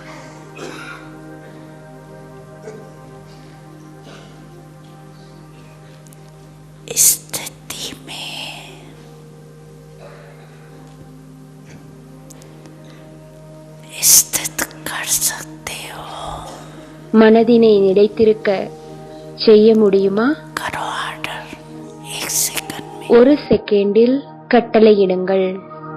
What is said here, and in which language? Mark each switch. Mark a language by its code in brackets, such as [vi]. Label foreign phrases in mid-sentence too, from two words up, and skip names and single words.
[hi] स्थिति में स्थित कर सकते हो. [ta] மனதினை நிலைத்திருக்க செய்ய முடியுமா? [hi] करो ऑर्डर. एक सेकंड में [ta] ஒரு செகண்டில் கட்டளையிடுங்கள்.